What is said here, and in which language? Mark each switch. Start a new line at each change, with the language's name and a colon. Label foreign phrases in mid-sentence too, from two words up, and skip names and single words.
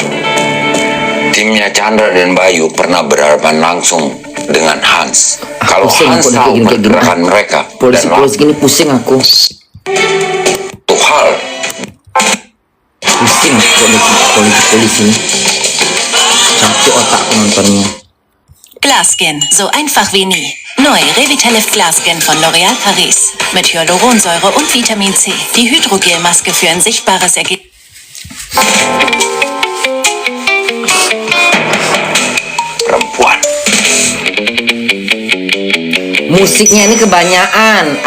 Indonesian: Timnya Chandra dan Bayu pernah berhadapan langsung dengan Hans. Kalau pusing Hans aku udah tahu kayak gini. pergerakan mereka dan Polisi gini pusing aku. satu hal, Pusing polisi ini. Capek otakku nontonnya.
German: Glaskin, so einfach wie nie. Neu Revitalift Glaskin von L'Oréal Paris. Mit Hyaluronsäure und Vitamin C. Die Hydrogelmaske für ein sichtbares Ergebnis.
Indonesian: perempuan. Musiknya ini kebanyakan.